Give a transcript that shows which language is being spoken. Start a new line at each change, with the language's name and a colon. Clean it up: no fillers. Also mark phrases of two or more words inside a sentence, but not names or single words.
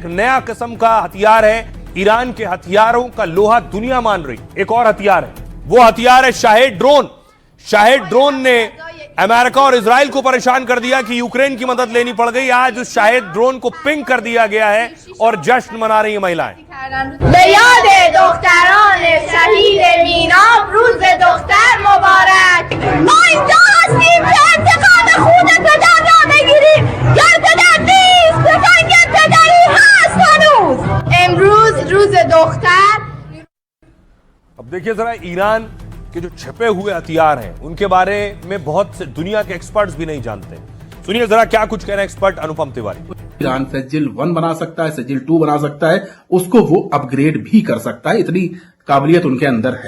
Hindi: एक नया किस्म का हथियार है। ईरान के हथियारों का लोहा दुनिया मान रही। एक और हथियार है, वो हथियार है शाहेद ड्रोन। शाहेद ड्रोन ने अमेरिका और इजराइल को परेशान कर दिया कि यूक्रेन की मदद लेनी पड़ गई। आज उस शाहिद ड्रोन को पिंग कर दिया गया है और जश्न मना रही है महिलाएं।
Persian: به یاد دختران شهید میناب روز دختر مبارک. ما اینجا هستیم که انتقام خون پدر را بگیریم. گر پدر نیست تفنگ پدری هست هنوز. امروز روز دختر.
Hindi: अब देखिए जरा ईरान के जो छिपे हुए हथियार हैं उनके बारे में बहुत से दुनिया के एक्सपर्ट्स भी नहीं जानते। सुनिए जरा क्या कुछ कह रहे हैं एक्सपर्ट अनुपम तिवारी। ईरान सजिल 1 बना सकता है, सजिल 2 बना सकता है, उसको वो अपग्रेड भी कर सकता है, इतनी काबिलियत उनके अंदर है।